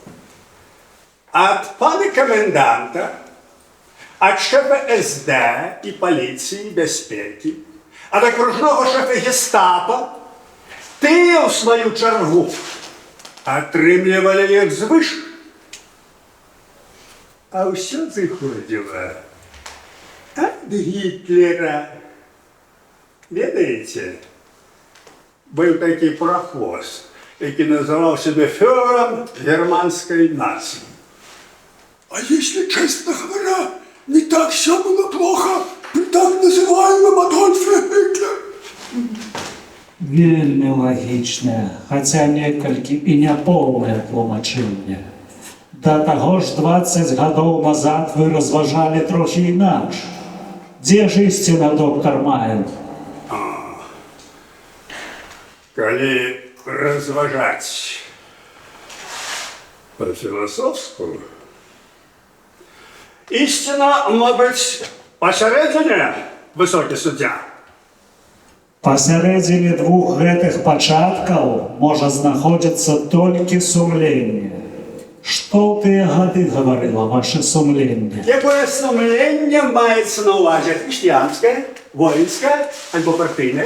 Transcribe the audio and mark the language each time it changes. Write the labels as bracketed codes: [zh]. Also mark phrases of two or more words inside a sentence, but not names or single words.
[be] Ад пана коменданта, ад шефа СД і паліцыі бяспекі, ад акружнога шефа гестапа, тыя, ў сваю чаргу, атрымлівалі іх звыш. А ўсё зыходзіла ад Гітлера. Ведаеце, быў такі прахвост, які называў [ru] себе фюрером германской нации. А если, честно говоря, не так все было плохо при так называемом Адольфе Гитлере. [be] Вельмі лагічнае, хаця некалькі і няпоўнае тлумачэнне. Да таго ж 20 гадоў назад вы разважалі трохі інакш. Дзе ж ісціна, доктор Майер? [ru] Коли разважать по-философски, истина, может быть, посередине, высокий судья. [be] Пасярэдзіне двух гэтых пачаткаў можа знаходзіцца толькі сумленне. Што ў тыя гады гаварыла ваше сумленне? Якое сумленне маецца на ўвазе? Хрысціянскае, воінскае альбо партыйнае?